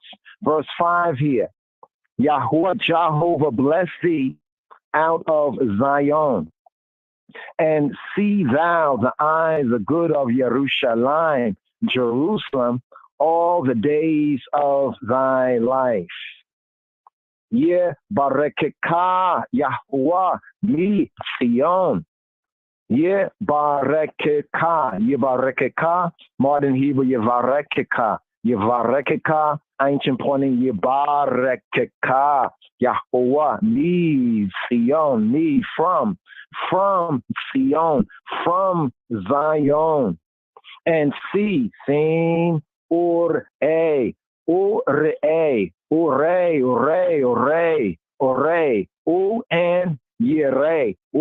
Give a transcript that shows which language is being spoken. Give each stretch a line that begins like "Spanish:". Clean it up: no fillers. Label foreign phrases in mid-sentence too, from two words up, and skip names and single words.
English: Verse 5 here, Yahweh, Jehovah, bless thee out of Zion, and see thou the eyes, the good of Jerusalem, all the days of thy life.
Hebrew: יברכך יהוה מציון. יברכך,
English: modern Hebrew, Yevarekeka, ancient pointing, Yebarekeka,
Hebrew: יהוה מציון,
English: me from Sion, from Zion. And see, sing, ure, u and yere,